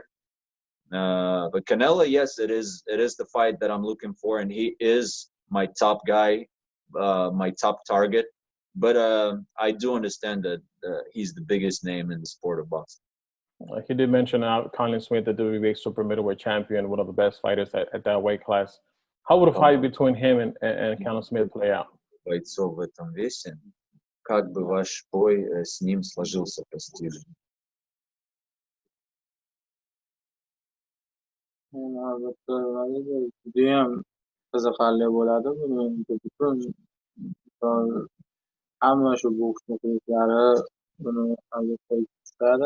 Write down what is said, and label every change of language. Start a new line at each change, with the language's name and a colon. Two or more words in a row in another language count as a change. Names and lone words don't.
English: But Canelo, yes, it is the fight that I'm looking for, and he is my top guy, my top target. But I do understand that he's the biggest name in the sport of boxing. He did mention Colin Smith, the WWE super middleweight champion, one of the best fighters at that weight class. How would a fight between him and Colin Smith play out?
Russian: Бойцов в этом весе. Как бы ваш бой с ним сложился по стилю?
Uzbek: Albatta, judayam qiziqarli bo'ladi. Butun hamma shu boks muxlislari buni albatta kutadi.